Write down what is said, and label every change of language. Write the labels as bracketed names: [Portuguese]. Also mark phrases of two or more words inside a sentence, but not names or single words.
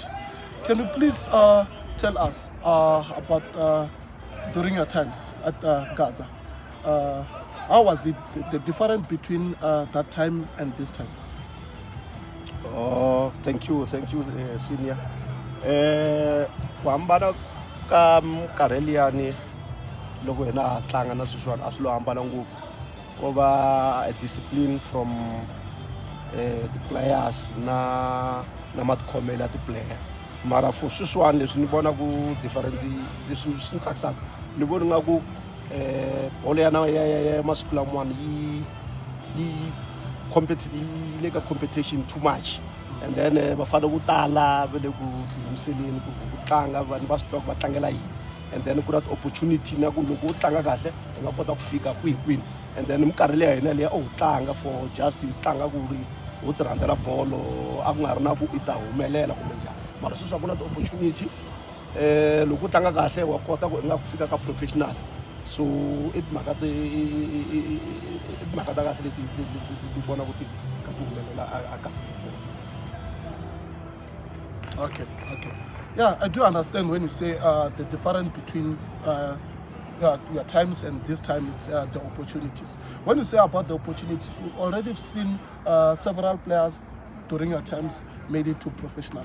[English] Can you please tell us about during your times at Gaza? How was it, the difference between that time and this time? Oh, thank you, senior. [Tsonga] Ku hambana ka minkarhi liyani loko hina ha tlanga na sweswiwani a swi lo hambana ngopfu ko va [English] a discipline from the players [Tsonga] na matikhomelo ya ti-player mara for sweswiwani leswi ni vona ku different leswi swi ni tsakisaka ni voni nga ku bolo ya masiku lamawani yi le ka competition [English] too much. And then [Tsonga] bafana vo tala va le ku tiyimiseleni ku tlanga vanhu va swi tiva ku va tlangela yini, [English] and then [Tsonga] ku na ti-opportunity na ku loko u tlanga kahle u nga kota ku fika kwini, [English] and then [Tsonga] minkarhi leya hina leya u tlanga [English] for just [Tsonga] u tlanga ku ri u ti rhandzela bolo a ku nga ri na ku i ta humelela kumbe njhani, mara sweswi ku na ti-opportunity loko u tlanga kahle wa kota ku u nga fika ka professional. So i timhaka ta kahle leti vona ku ti ka ku humelela a Kasi football. [English] Okay. Yeah, I do understand when you say the difference between your times and this time, it's the opportunities. When you say about the opportunities, we've already seen several players during your times made it to professional.